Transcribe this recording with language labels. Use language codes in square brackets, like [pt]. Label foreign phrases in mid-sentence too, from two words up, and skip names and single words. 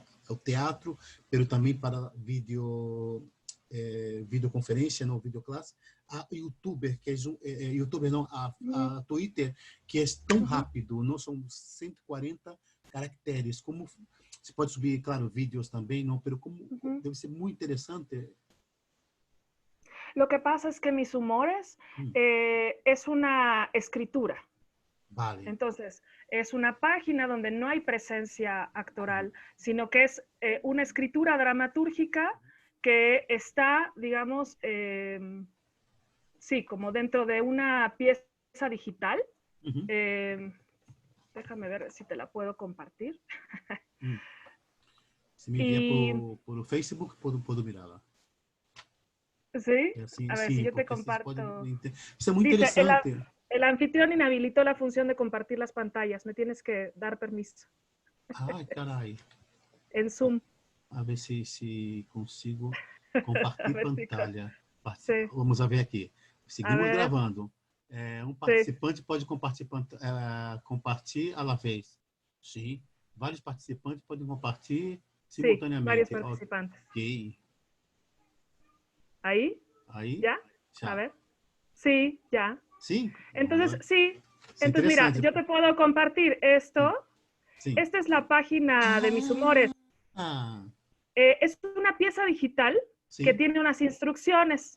[pt] o teatro, mas também para videoconferência, não videoclasse, a YouTuber, que YouTuber não, a Twitter, que é tão rápido, não são 140 caracteres, como se pode subir, claro, vídeos também, não, [es] pero como [pt] deve ser muito interessante. [es] Lo que pasa es que Mis Humores es una escritura. Vale. Entonces, es una página donde no hay presencia actoral, sino que es una escritura dramatúrgica que está, digamos, sí, como dentro de una pieza digital. Déjame ver si te la puedo compartir. Se me envía por Facebook, puedo mirarla. ¿Sí? [pt] Assim, [es] a ver, [pt] sim, [es] si yo te comparto. [pt] Isso é muito interessante. [es] El anfitrión inhabilitó la función de compartir las pantallas. Me tienes que dar permiso. [pt] Ai, carai. [es] En Zoom. [pt] A ver se consigo compartilhar pantalla. [es] Sí. [pt] Vamos ver aqui. Seguimos gravando. Participante pode compartilhar [es] a la vez. [pt] Sim. Vários participantes podem compartilhar simultaneamente. [es] Varios participantes. Ok. ¿Ahí? ¿Ya? A ver. Sí, ya. Sí. Entonces, sí. Entonces, mira, yo te puedo compartir esto. Sí. Esta es la página de Mis Humores. Es una pieza digital que tiene unas instrucciones.